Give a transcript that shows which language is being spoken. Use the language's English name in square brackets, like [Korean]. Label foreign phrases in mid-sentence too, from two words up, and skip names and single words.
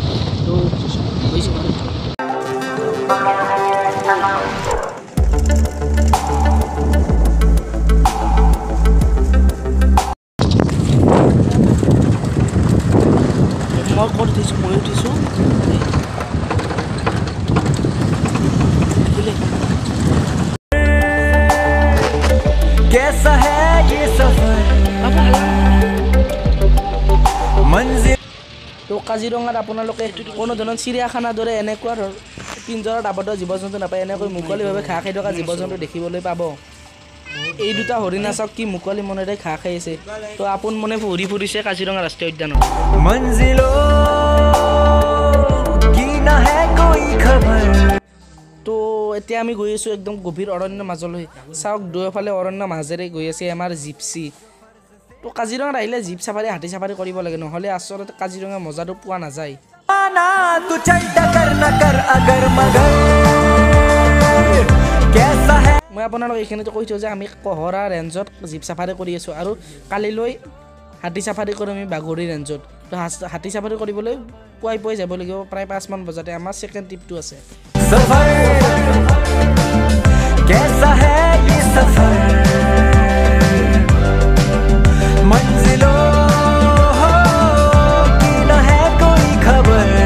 [Assamese] তো [English] voice over [Assamese] মই ক'ত উঠিছোঁ, মই উঠিছোঁ [Hindi] कैसा है ये सफर मंजिल। [Assamese] তো কাজিৰঙাত আপোনালোকে কোনো ধৰণৰ চিৰিয়াখানাৰ দৰে এনেকুৱা পিঞ্জৰত আবদ্ধ জীৱ জন্তু নাপায়। এনেকৈ মুকলিভাৱে ঘাঁহ খাই থকা জীৱ জন্তু দেখিবলৈ পাব। এই দুটা হৰিণা চাওক কি মুকলি মনেৰে ঘাঁহ খাই আছে। তো আপোন মনে ঘূৰি ফুৰিছে কাজিৰঙা ৰাষ্ট্ৰীয় উদ্যানত। [Hindi] मंजिलों की ना है कोई खबर। [Assamese] তো এতিয়া আমি গৈ আছোঁ একদম গভীৰ অৰণ্যৰ মাজলৈ। চাওক দুয়োফালে অৰণ্যৰ মাজেৰে গৈ আছে আমাৰ জিপচি। তো কাজিৰঙাত আহিলে [English] jeep safari [Assamese] হাতী চাফাৰী কৰিব লাগে নহ'লে আচলতে কাজিৰঙা মজাটো পোৱা নাযায় [Hindi] तू चल टकर न कर अगर मगर कैसा है [Assamese] মই আপোনালোক এইখিনিতে কৈ থওঁ যে আমি কহৰা ৰেঞ্জত [English] jeep safari [Assamese] কৰি আছোঁ আৰু কালিলৈ হাতী চাফাৰী কৰিম আমি বাগৰি ৰেঞ্জত তো হাতী চাফাৰী কৰিবলৈ পুৱাই যাব লাগিব প্ৰায় 5 মান বজাতে আমাৰ [English] second trip [Assamese] আছে [Hindi] सफर कैसा है ये सफर मंजिलों की न है कोई खबर